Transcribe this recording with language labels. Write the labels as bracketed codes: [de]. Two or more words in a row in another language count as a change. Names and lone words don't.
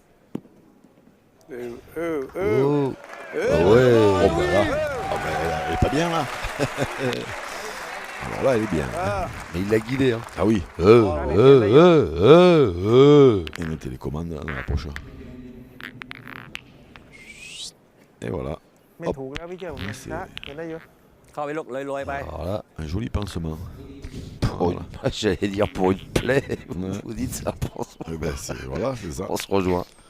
[fr] oh. Ah ouais. Oh ben là, ah ben, elle est pas bien là. Alors là, elle est bien. Mais il l'a guidé. Hein. Ah oui. Et mettez les commandes dans la poche. Et voilà, [th] ไม่ถูกแล้วพี่เจ้าช้าเห็นได้อยู่ เข้าไปลูกเลยโรยไป [fr] Alors là, un joli pansement. pour une- j'allais dire pour une plaie. Ouais. Vous dites ça, Eh ben, voilà, c'est ça. on se rejoint.